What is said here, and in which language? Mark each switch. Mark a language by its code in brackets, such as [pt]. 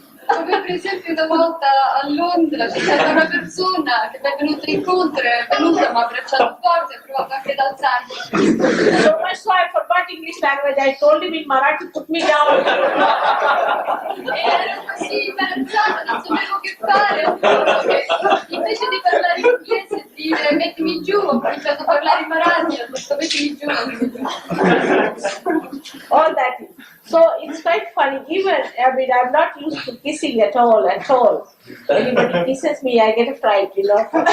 [it] Come per esempio una volta a Londra c'è stata una persona che mi è venuta incontro, è venuta, mi ha abbracciato forte, ha provato anche ad alzarmi. [en] So much so I forgot English language. I told him in Marathi, put me down. [it] E ero così imbarazzata, non sapevo che fare, ho detto che invece di parlare inglese e dire mettimi giù, ho cominciato a parlare in Marathi, ho detto mettimi giù. [en] All that. So it's quite funny. Even, I mean, I'm not used to kissing at all, at all. Anybody kisses me, I get a fright, you know.